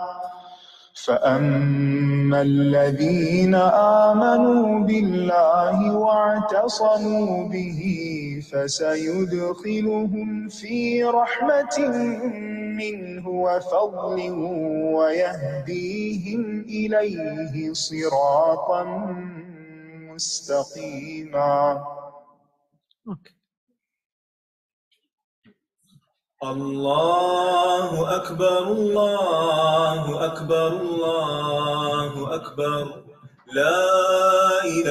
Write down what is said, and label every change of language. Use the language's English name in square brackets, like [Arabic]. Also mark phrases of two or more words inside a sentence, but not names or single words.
[Arabic] فأما الذين آمنوا بالله واعتصموا به فسيدخلهم في رحمة منه وفضل ويهديهم إليه صراطا مستقيما۔ اللہ اکبر اللہ اکبر اللہ اکبر، لا الہ